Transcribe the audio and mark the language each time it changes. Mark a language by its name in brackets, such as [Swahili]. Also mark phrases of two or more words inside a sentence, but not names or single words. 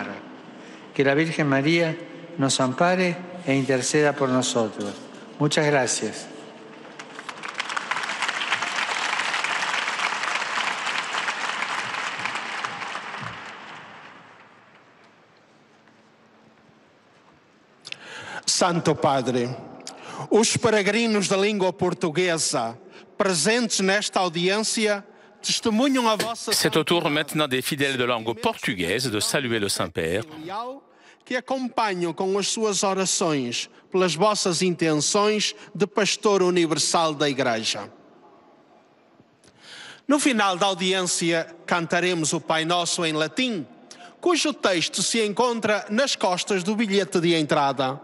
[Spanish] Que la Virgen María nos ampare e interceda por nosotros. Muchas gracias. [Portuguese] Santo Padre, os peregrinos da língua portuguesa presentes nesta audiência testemunham a vossa [French] C'est au tour maintenant des fidèles de langue portugaise de saluer le Saint-Père. [Portuguese] Que acompanham com as suas orações pelas vossas intenções de pastor universal da Igreja. No final da audiência, cantaremos o Pai Nosso em latim, cujo texto se encontra nas costas do bilhete de entrada.